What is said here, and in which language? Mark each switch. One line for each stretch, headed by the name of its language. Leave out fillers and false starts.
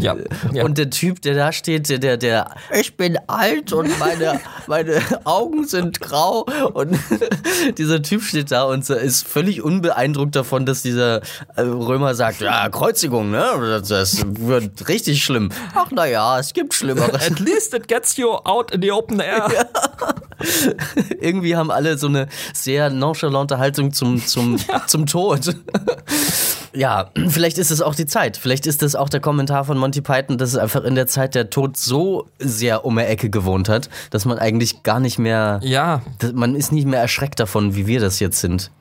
German: Ja, ja. Und der Typ, der da steht, der ich bin alt und meine Augen sind grau. Und dieser Typ steht da und ist völlig unbeeindruckt davon, dass dieser Römer sagt, ja, Kreuzigung, ne? Das wird richtig schlimm. Ach naja, es gibt Schlimmeres.
English: At least it gets you out in the open air.
German: Ja. Irgendwie haben alle so eine sehr nonchalante Haltung zum Tod. Ja, vielleicht ist es auch die Zeit. Vielleicht ist es auch der Kommentar von Monty Python, dass es einfach in der Zeit der Tod so sehr um die Ecke gewohnt hat, dass man eigentlich gar nicht mehr, man ist nicht mehr erschreckt davon, wie wir das jetzt sind.